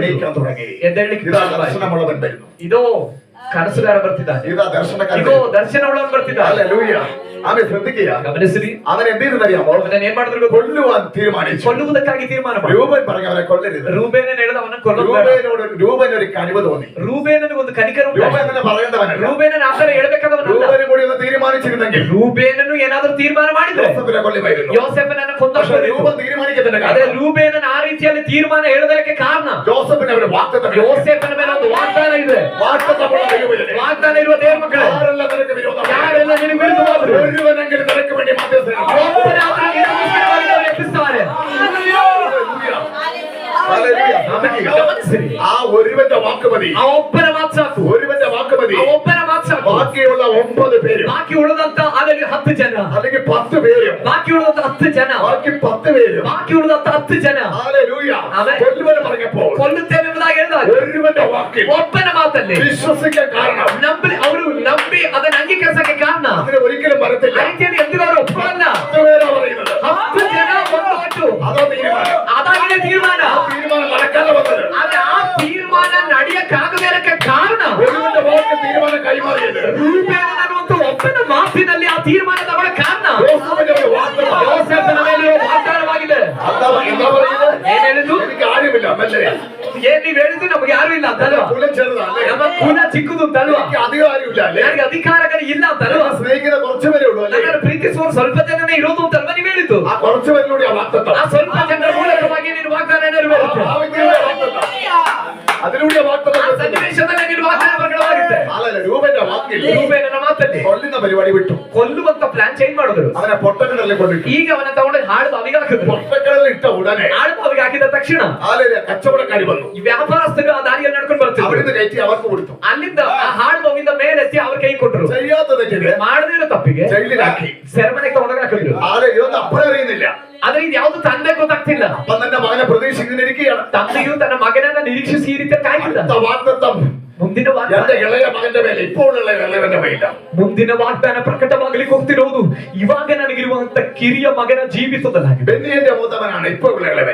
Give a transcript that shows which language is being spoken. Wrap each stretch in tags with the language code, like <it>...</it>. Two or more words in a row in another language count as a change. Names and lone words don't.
<ml>എണീക്കാൻ തുടങ്ങി.</ml> <kn>ಎದ್ದೇಳಲಿಕ್ಕೆ</kn> <ml>ദർശനമുള്ളവൻ വരുന്നു.</ml> <kn>ಇದೋ ಕನಸುಗಾರ ಬರ್ತಿದ್ದಾನೆ.</kn> <ml>ഇതാ ദർശനക്കാരൻ.</ml> <kn>ಇದೋ ದರ್ಶನವುಳ್ಳವನು ಬರ್ತಿದ್ದಾನೆ.</kn> <ml>ഹല്ലേലൂയ. അവനെ ശ്രദ്ധിക്കുക.</ml> <kn>ಗಮನಿಸಿರಿ,</kn> <ml>അവൻ എന്തെന്ന് അറിയാമോ,</ml> <kn>ಅವನನ್ನು ಏನ್ ಮಾಡಿದ್ರು ಗೊತ್ತಾ?</kn> <ml>കൊല്ലുവാൻ തീരുമാനിച്ചു.</ml> <kn>ಕೊಲ್ಲುವುದಕ್ಕಾಗಿ ತೀರ್ಮಾನ ಮಾಡಿದ್ರು.</kn> <ml>രൂപൻ പറഞ്ഞു അവനെ കൊല്ലരുത്.</ml> <kn>ರೂಬೇನನ್ನು ಹೇಳಿದ ಅವನನ್ನು ಕೊಲ್ಲಬೇಡ.</kn> <ml>രൂപൻ ഒരു കനിവ് തോന്നി.</ml> <kn>ರೂಬೇನನಿಗೆ ಒಂದು ಕನಿಕರ ಉಂಟಾಯಿತು.</kn> <ml>രൂപൻ തന്നെ പറയേണ്ടവനല്ല.</ml> <kn>ರೂಬೇನನ ಆತರ ಹೇಳಬೇಕಾದವನಲ್ಲ.</kn> <ml>രൂപനും കൂടി ഒന്ന് തീരുമാനിച്ചിരുന്നെങ്കിൽ</ml> <kn>ರೂಬೇನನು ಏನಾದರೂ ತೀರ್ಮಾನ ಮಾಡಿದ್ರೆ</kn> <ml>യോസേഫിനെ കൊല്ലുമായിരുന്നു.</ml> <kn>ಯೋಸೇಫನನ್ನು ಕೊಂದಷ್ಟು.</kn> <ml>രൂപൻ തീരുമാനിക്കുന്നതിന്റെ</ml> <kn>ಅದೇ</kn> <ml>കാരണം</ml> <kn>ರೂಬೇನನ ಆ ರೀತಿಯಲ್ಲಿ ತೀರ್ಮಾನ ಹೇಳೋದಕ್ಕೆ ಕಾರಣ</kn> <ml>യോസേഫിന് ഒരു വാഗ്ദത്തം.</ml> <kn>ಯೋಸೇಫನ ಮೇಲೆ ಒಂದು ವಾಗ್ದಾನ ಇದೆ.</kn> <ml>വാഗ്ദത്തമുള്ള ദൈവമേ,</ml> <kn>ವಾಗ್ದಾನ ಇರುವ ದೇವ ಮಕ್ಕಳೇ,</kn> <ml>ആരെല്ലാം നിനക്ക് വിരോധമായി,</ml> <kn>ಯಾರೆಲ್ಲ ನಿನಗೆ ವಿರುದ್ಧವಾದರು,</kn> <ml>ഒരുവനെങ്കിലും നിനക്ക് വേണ്ടി മധ്യസ്ഥനാകും.</ml> <kn>ಒಬ್ಬರಾದರೂ ನಿನಗೋಸ್ಕರವಾಗಿ ಅವರು ಎಬ್ಬಿಸುತ್ತಾರೆ.</kn> <ml>ഹല്ലേലൂയ.</ml> <kn>ಗಮನಿಸಿರಿ,</kn> <ml>ആ ഒരുവന്റെ വാക്ക് മതി.</ml> <kn>ಆ ಒಬ್ಬನ ಮಾತು ಸಾಕು.</kn> <ml>ഒരുവന്റെ വാക്ക് മതി.</ml> <kn>ಆ ಒಬ್ಬನ ಮಾತು ಸಾಕು.</kn> <ml>ബാക്കിയുള്ള 9 പേരും,</ml> <kn>ಬಾಕಿ ಉಳಿದಂತ ಅದರಲ್ಲಿ 10 ಜನ,</kn> <ml>അല്ലെങ്കിൽ 10 പേരും,</ml> <kn>ಬಾಕಿ ಉಳಿದಂತ 10 ಜನ,</kn> <ml>ബാക്കി 10 പേരും,</ml> <kn>ಬಾಕಿ ಉಳಿದಂತ 10 ಜನ</kn> <ml>ഹല്ലേലൂയ, ആമേൻ. കൊല്ലുവൻ പറഞ്ഞപ്പോൾ</ml> <kn>ಕೊಲ್ಲುತ್ತೇವೆ ಎಂಬುದಾಗಿ ಹೇಳಿದಾಗ</kn> <ml>ഒരുവന്റെ വാക്കിൽ</ml> <kn>ಒಬ್ಬನ ಮಾತಲ್ಲಿ</kn> <ml>വിശ്വസിക്കാൻ കാരണം</ml> <kn>ಅವರು ನಂಬಿ ಅದನ್ನು ಅಂಗೀಕರಿಸಕ್ಕೆ ಕಾರಣ</kn> <ml>അതിന് ഒരിക്കലും വരത്തില്ല.</ml> <kn>ಆ ರೀತಿಯಲ್ಲಿ ಎಂದಿಗೂ ಅವರು ಒಪ್ಪಲ್ಲ.</kn> <ml>10 പേരാ പറയുന്നത്.</ml> <kn>10 ಜನ ಒಂದು ಒಟ್ಟು,</kn> <ml>അതോ തീരുമാനം.</ml> <kn>ಅದಾಗಿದೆ ತೀರ್ಮಾನ.</kn> <ml>തീരുമാനം നടക്കാതെ വന്നത്.</ml> <kn>ಆದ್ರೆ ಆ ತೀರ್ಮಾನ ನಡೆಯಕ್ಕಾಗದಕ್ಕೆ ಕಾರಣ</kn> <ml>ഒരുവന്റെ വാക്ക് തീരുമാനം കൈമാറിയത്.</ml> <kn>ರೂಬೇನ ಅನ್ನುವಂತ ಒಬ್ಬನ ಮಾತಿನಲ್ಲಿ ಆ ತೀರ್ಮಾನ ತಗೊಳ್ಳ ಕಾರಣ</kn> <ml>യോസേഫിന്റെ ഒരു വാഗ്ദത്തം.</ml> <kn>ಯೋಸೇಫನ ಮೇಲೆ ವಾಗ್ದಾನವಾಗಿದೆ.</kn> <ml>എന്താ പറയുന്നത്?</ml> <kn>ಏನ್ ಹೇಳಿದ್ದು?</kn> <ml>എനിക്ക് ആരുമില്ല, അല്ലേ?</ml> <kn>ಏನ್ ನೀವ್ ಹೇಳಿದ್ದು? ನಮಗೆ ಯಾರು ಇಲ್ಲ ಅಂತಲ್ವಾ?</kn> <ml>കുലം ചെറുതല്ലേ?</ml> <kn>ನಮ್ಮ ಕುಲ ಚಿಕ್ಕದು ಅಂತಲ್ವಾ?</kn> <ml>എനിക്ക് അധികം ആരുമില്ല, അല്ലേ?</ml> <kn>ನನಗೆ ಅಧಿಕಾರಗಳು ಇಲ್ಲ ಅಂತಲ್ವಾ?</kn> <ml>എന്നെ സ്നേഹിക്കുന്ന കുറച്ചു പേരേ ഉള്ളൂ, അല്ലേ?</ml> <kn>ನನ್ನನ್ನು ಪ್ರೀತಿಸುವವರು ಸ್ವಲ್ಪ ಜನನೇ ಇರೋದು ಅಂತಲ್ವಾ ನೀವು ಹೇಳಿದ್ದು?</kn> <ml>ആ കുറച്ചു പേരിലൂടെ ആ വാഗ്ദത്തം.</ml> <kn>ಆ ಸ್ವಲ್ಪ ಜನರ ಮೂಲಕವಾಗಿ ನೀನು ವಾಗ್ದಾನ ನೆರವೇರುತ್ತೆ.</kn> <ml>ആ വ്യക്തിയുടെ വാഗ്ദത്തം. അതിലൂടെ വാഗ്ദത്തം.</ml> <kn>ಆ ಸನ್ನಿವೇಶದಲ್ಲಿ ನೀನು ವಾಗ್ದಾನ ಪ್ರಕಟವಾಗುತ್ತೆ.</kn> <ml>അല്ലല്ല, രൂപന്റെ വാക്കിൽ</ml> <kn>ರೂಬೇನನ ಮಾತಲ್ಲಿ</kn> <ml>കൊല്ലുന്ന പരിപാടി വിട്ടു.</ml> <kn>ಕೊಲ್ಲುವಂತ</kn> <en>plan change</en> <kn>ಮಾಡಿದ್ರು.</kn> <ml>അവനെ പൊട്ടക്കിണറിൽ കൊണ്ടിട്ടു.</ml> <kn>ಈಗ ಅವನ ತಗೊಂಡು ಹಾಳು ಬಾವಿಗೆ ಹಾಕಿದ್ರು.</kn> <ml>പൊട്ടക്കിണറിൽ ഇട്ട ഉടനെ</ml> <kn>ಹಾಳು ಬಾವಿಗೆ ಹಾಕಿದ ತಕ್ಷಣ</kn> <ml>കച്ചവടക്കാരി വന്നു.</ml> <kn>ಈ ವ್ಯಾಪಾರಸ್ಥರು ಆ ದಾರಿಯಲ್ಲಿ ನಡ್ಕೊಂಡು ಬರ್ತಿದ್ರು.</kn> <ml>അവിടുന്ന് കയറ്റി അവർക്ക് കൊടുത്തു.</ml> <kn>ಅಲ್ಲಿಂದ ಆ ಹಾಳು ಬಾವಿಯಿಂದ ಮೇಲೆತ್ತಿ ಅವ್ರ ಕೈ ಕೊಟ್ಟರು.</kn> <ml>ചെയ്യാത്ത തെറ്റിന്</ml> <kn>ಮಾಡದಿರೋ ತಪ್ಪಿಗೆ</kn> <ml>ജയിലിലാക്കി.</ml> <kn>ಸೆರೆಮನೆಗೆ ತಗೊಂಡೋಗಿ ಹಾಕಿದ್ರು.</kn> <ml>ഇതൊന്നും അപ്പഴ അറിയുന്നില്ല.</ml> <kn>ಆದ್ರೆ ಇದು ಯಾವ್ದು ತಂದೆ ಗೊತ್ತಾಗ್ತಿಲ್ಲ.</kn> <ml>അപ്പൻ തന്റെ മകനെ പ്രതീക്ഷിക്കുന്നിരിക്കുകയാണ്.</ml> <kn>ತಂದೆಯು ತನ್ನ ಮಗನನ್ನ ನಿರೀಕ್ಷಿಸಿ ಈ ರೀತಿ ಕಾಯ್ತಿದ್ದ.</kn> <ml>വാഗ്ദത്തം</ml> <kn>ಮುಂದಿನ</kn> <ml>എന്റെ</ml> <kn>ವಾಗ್ದಾನ,</kn> <ml>ഇളയ മകന്റെ മേലെ, ഇപ്പോഴുള്ള ഇളയവന്റെ മേലില്ല.</ml> <kn>ಮುಂದಿನ ವಾಗ್ದಾನ ಪ್ರಕಟವಾಗಲಿಕ್ಕೆ ಹೋಗ್ತಿರೋದು ಇವಾಗ ನನಗಿರುವಂತ ಕಿರಿಯ ಮಗನ ಜೀವಿತದಲ್ಲಾಗಿದೆ.</kn> <ml>ബെന്യാമിന്റെ മൂത്തവനാണ് ഇപ്പോഴുള്ള ഇളവൻ.</ml>